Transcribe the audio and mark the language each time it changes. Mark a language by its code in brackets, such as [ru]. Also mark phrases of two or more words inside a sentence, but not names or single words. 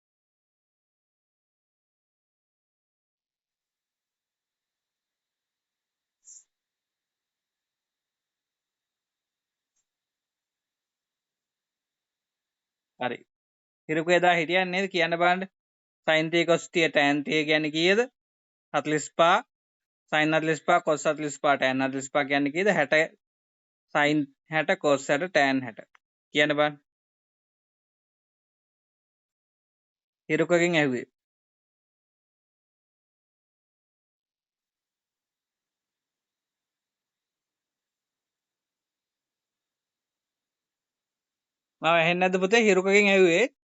[si] හරි. හිරුක එදා හිටියන්නේ නේද කියන්න බලන්න. sin 30 cos 30 tan 30 කියන්නේ කීයද? 45 sin 45 cos 45 tan 45 කියන්නේ කීයද? 60 sin 60 cos 60 tan 60. කියන්න බලන්න. හිරුකගෙන් ඇහුවේ. මම ඇහෙන්නේ නැද්ද පුතේ? හිරුකගෙන් ඇහුවේ.